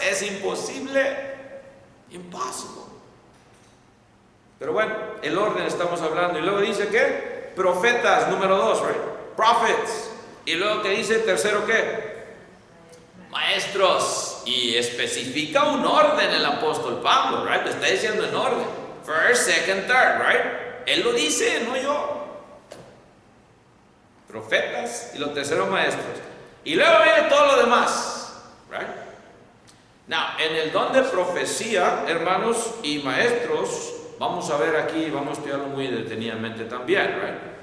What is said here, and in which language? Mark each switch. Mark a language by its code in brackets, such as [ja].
[es] Es imposible. Impossible. Pero bueno, el orden estamos hablando. Y luego dice ¿qué? Profetas, número 2, right? Prophets. Y luego que dice tercero ¿qué? Maestros. Y especifica un orden el apóstol Pablo, right? Lo está diciendo en orden. [en] First, second, third, right? [es] Él lo dice, no yo. Profetas y los terceros maestros. Y luego viene todo lo demás, right? Now, en el don de profecía, hermanos y maestros, vamos a ver aquí, vamos a estudiarlo muy detenidamente también, right?